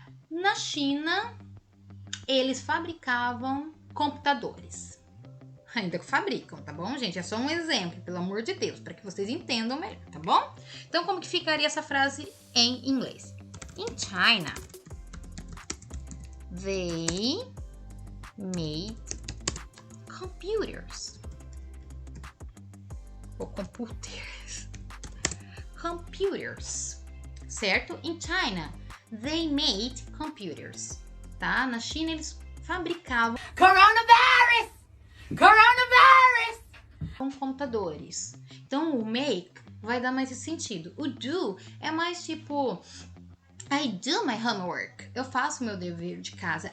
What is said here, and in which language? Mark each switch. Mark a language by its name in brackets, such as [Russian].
[Portuguese] Na China, eles fabricavam computadores. Ainda que fabricam, tá bom, gente? É só um exemplo, pelo amor de Deus, para que vocês entendam melhor, tá bom? Então, como que ficaria essa frase em inglês? [English] In China, they made computers. [Portuguese] Ou computers. Computers. Certo? [English] In China, they made computers. [Portuguese] Tá? Na China, eles fabricavam... [English] Coronavirus! Coronavirus! [Portuguese] Com computadores. Então, o make vai dar mais esse sentido. O do é mais tipo... I do my homework. Eu faço o meu dever de casa.